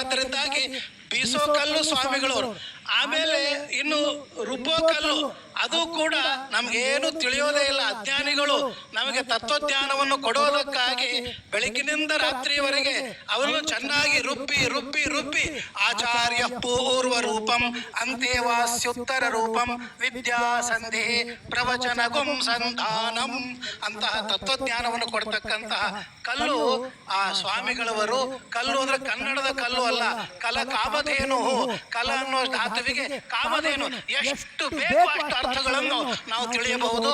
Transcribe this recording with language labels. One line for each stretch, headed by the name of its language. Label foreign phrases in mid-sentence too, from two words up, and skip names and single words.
Kannada: ಅದರಿಂದಾಗಿ ಬೀಸೋ ಕಲ್ಲು ಸ್ವಾಮಿಗಳವರು. ಆಮೇಲೆ ಇನ್ನು ರುಬ್ಬೋ ಕಲ್ಲು, ಅದು ಕೂಡ ನಮ್ಗೇನು ತಿಳಿಯೋದೇ ಇಲ್ಲ. ಅಜ್ಞಾನಿಗಳು ನಮಗೆ ತತ್ವಜ್ಞಾನವನ್ನು ಕೊಡೋದಕ್ಕಾಗಿ ಬೆಳಗಿನಿಂದ ರಾತ್ರಿಯವರೆಗೆ ಅವರನ್ನು ಚೆನ್ನಾಗಿ ರುಬ್ಬಿ ರುಬ್ಬಿ ರುಬ್ಬಿ
Sanskrit: ಆಚಾರ್ಯ ಪೂರ್ವ ರೂಪಂ ಅಂತೇವಾಸ್ಯುತ್ತರ ರೂಪಂ ವಿದ್ಯಾ ಸಂಧಿ ಪ್ರವಚನ ಗುಂ ಸಂಧಾನಂ
Kannada: ಅಂತಹ ತತ್ವಜ್ಞಾನವನ್ನು ಕೊಡ್ತಕ್ಕಂತಹ ಕಲ್ಲು ಆ ಸ್ವಾಮಿಗಳವರು. ಕಲ್ಲು ಅಂದ್ರೆ ಕನ್ನಡದ ಕಲ್ಲು ಅಲ್ಲ, ಕಾಮಧೇನು. ಕಲ ಅನ್ನೋ ಧಾತುವಿಗೆ ಕಾಮಧೇನು. ಎಷ್ಟು ಬೇಕು ಅಷ್ಟು ಅರ್ಥಗಳನ್ನು ನಾವು ತಿಳಿಯಬಹುದು.